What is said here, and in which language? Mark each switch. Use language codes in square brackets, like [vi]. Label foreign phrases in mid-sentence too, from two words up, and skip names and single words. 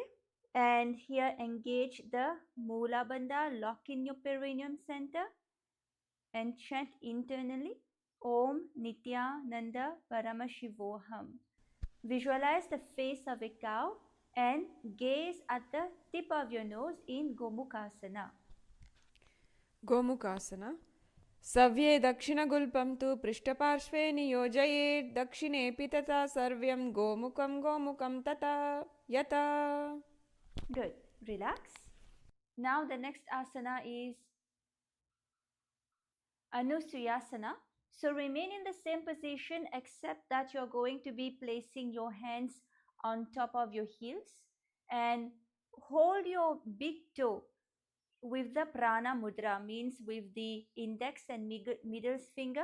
[en] And here engage the Mula Bandha, lock in your perineum center and chant internally [sa] Om Nithyananda Paramashivoham. [en] Visualize the face of a cow and gaze at the tip of your nose in Gomukasana. Gomukasana. [sa] Savye Dakshinagulpam tu Prishtaparshve Niyojayet Dakshinepi tata Sarvyam Gomukam tata Yata. [en] Good. Relax. Now the next asana is Anusuyasana. So remain in the same position except that you're going to be placing your hands on top of your heels and hold your big toe with the prana mudra, means with the index and middle finger.